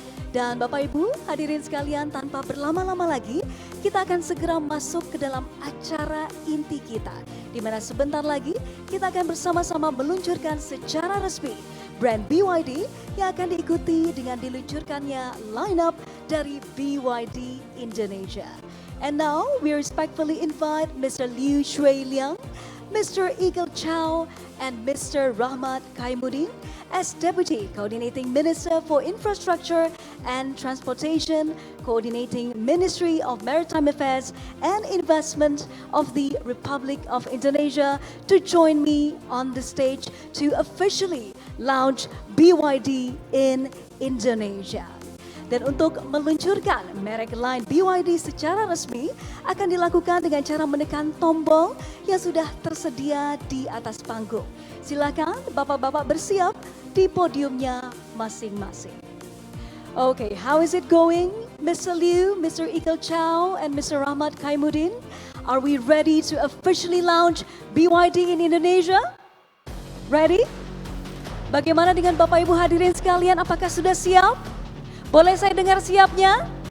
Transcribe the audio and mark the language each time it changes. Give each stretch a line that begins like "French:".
Indonesian: Dan Bapak Ibu hadirin sekalian, tanpa berlama-lama lagi kita akan segera masuk ke dalam acara inti kita, di mana sebentar lagi kita akan bersama-sama meluncurkan secara resmi brand BYD yang akan diikuti dengan diluncurkannya line-up dari BYD Indonesia.
English: And now we respectfully invite Mr. Liu Shui Liang, Mr. Eagle Chow and Mr. Rahmat Kaimuddin as Deputy Coordinating Minister for Infrastructure and Transportation, coordinating Ministry of Maritime Affairs and Investment of the Republic of Indonesia to join me on the stage to officially launch BYD in Indonesia.
Indonesian: Dan untuk meluncurkan merek line BYD secara resmi akan dilakukan dengan cara menekan tombol yang sudah tersedia di atas panggung. Silakan bapak-bapak bersiap di podiumnya masing-masing.
English: Okay, how is it going, Mr. Liu, Mr. Eagle Chow, and Mr. Rahmat Kaimuddin? Are we ready to officially launch BYD in Indonesia? Ready?
Indonesian: Bagaimana dengan Bapak Ibu hadirin sekalian, apakah sudah siap? Boleh saya dengar siapnya?